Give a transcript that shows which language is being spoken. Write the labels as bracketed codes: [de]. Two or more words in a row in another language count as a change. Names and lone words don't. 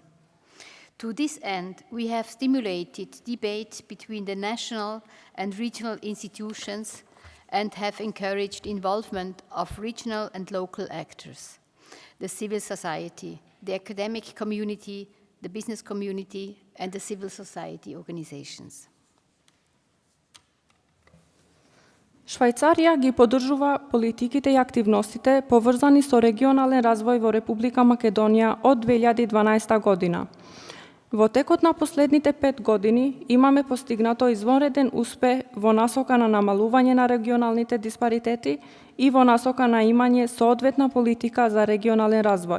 [en] To this end, we have stimulated debate between the national and regional institutions and have encouraged involvement of regional and local actors, the civil society, the academic community, the business community, and the civil society organizations. [mk] Швајцарија ги поддржува политиките и активностите поврзани со регионален развој во Република Македонија од 2012 година. Во текот на последните 5 години имаме постигнато извонреден успех во насока на намалување на регионалните диспаритети и во насока на имање соодветна политика за регионален развој.